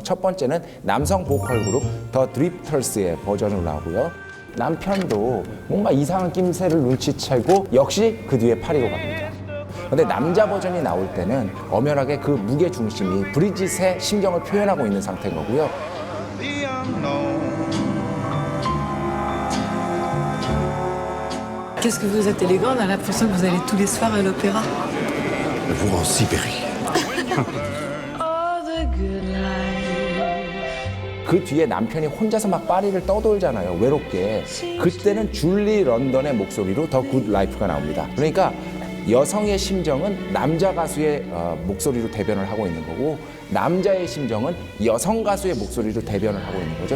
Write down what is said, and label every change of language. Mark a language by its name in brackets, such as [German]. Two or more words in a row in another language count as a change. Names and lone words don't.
[Korean] 첫 번째는 남성 보컬 그룹 더 드립터스의 버전으로 나오고요. 남편도 뭔가 이상한 낌새를 눈치채고 역시 그 뒤에 파리로 갑니다. 근데 남자 버전이 나올 때는 엄연하게 그 무게 중심이 브리짓의 심정을 표현하고 있는 상태인 거고요. [French] Qu'est-ce que vous êtes élégant, on a l'impression que vous allez tous les soirs à l'opéra. Vous en Sibérie. [Korean] 그 뒤에 남편이 혼자서 막 파리를 떠돌잖아요. 외롭게. 그때는 줄리 런던의 목소리로 더 굿 라이프가 나옵니다. 그러니까 여성의 심정은 남자 가수의 목소리로 대변을 하고 있는 거고 남자의 심정은 여성 가수의 목소리로 대변을 하고 있는 거죠.